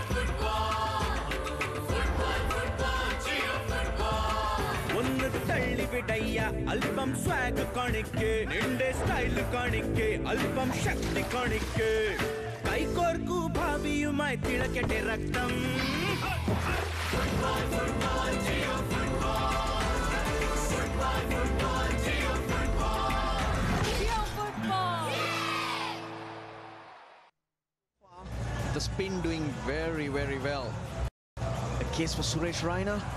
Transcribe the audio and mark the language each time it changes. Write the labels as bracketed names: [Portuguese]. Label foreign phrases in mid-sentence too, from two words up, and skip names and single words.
[English] Tally [Malayalam] ബേടയ്യ അല്പം സ്വാഗ് കാണിക്കെ നിന്റെ സ്റ്റൈൽ കാണിക്കെ അല്പം ശക്തി കാണിക്കെ കൈകോർക്ക് ഭാവിയുമായ് തിളക്കട്ടെ രക്തം [English] The spin doing very, very well. A case for Suresh Raina?